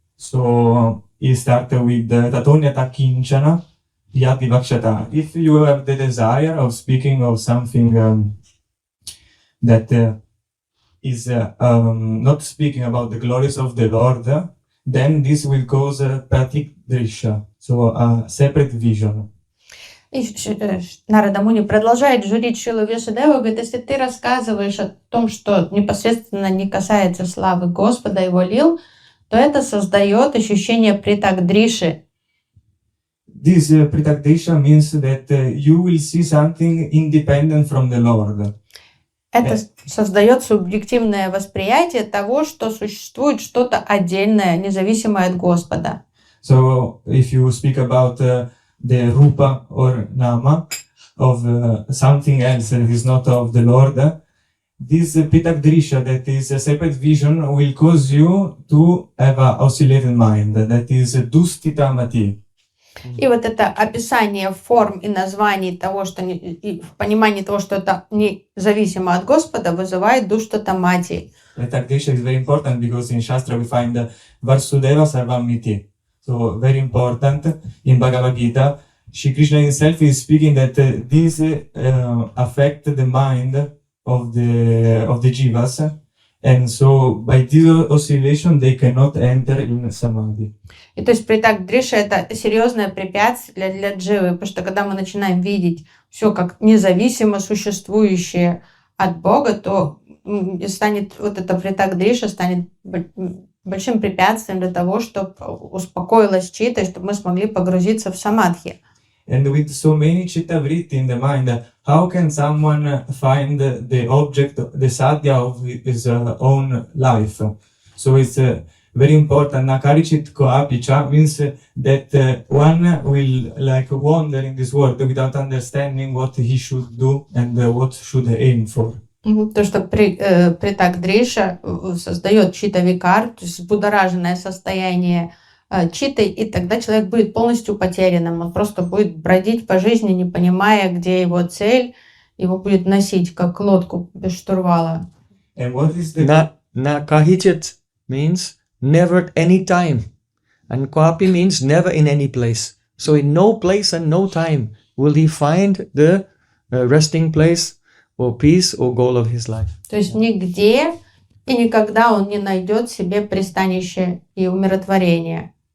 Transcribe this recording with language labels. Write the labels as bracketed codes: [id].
[en] So he started with [sa] Tatonyata Kinchana Yat Vivakshata. [en] If you have the desire of speaking of something that is not speaking about the glories of the Lord, then this will cause pratik drisha, so a separate vision. [ru] И Нарада Муни продолжает журить Шрилу Vyāsa-деву, говорит, если ты рассказываешь о том, что непосредственно не касается славы Господа и его лил, то это создает ощущение притак-дриши. [en] This pritaksha means that you will see something independent from the Lord. [ru] Это создает субъективное восприятие того, что существует что-то отдельное, независимое от Господа. [en] So if you speak about the rupa or nama of something else that is not of the Lord, this pitakdrisha, that is a separate vision, will cause you to have an oscillated mind, that is dustita mati. [ru] И вот это описание форм и названий того, что и понимание того, что это независимо от Господа, вызывает душтатамати. [en] Pitakdrisha is very important because in Shastra we find Vasudeva Sarvamiti. So very important in Bhagavad Gita. Shri Krishna himself is speaking that this affect the mind of the jivas, and so by this oscillation they cannot enter in samadhi. [ru] И то есть притак-дриша это серьезное препятствие для дживы, потому что когда мы начинаем видеть все как независимо существующее от Бога, то станет вот это притак-дриша станет большим препятствием для того, чтобы успокоилась чита, и чтобы мы смогли погрузиться в самадхи. [en] And with so many chitta vritti in the mind, how can someone find the object, the sadhya of his own life? So it's very important. Nakarichit koapicha means that one will like wander in this world without understanding what he should do and what should aim for. [ru] То, что притак-дриша создает чита-викар, то есть взбудораженное состояние читой, и тогда человек будет полностью потерянным. Он просто будет бродить по жизни, не понимая, где его цель, его будет носить, как лодку без штурвала. [en] And what is the Na kahijit means never at any time. And kwapi means never in any place. So in no place and no time will he find the resting place or peace or goal of his life. [ru] То есть нигде и никогда он не найдет себе пристанище и умиротворение.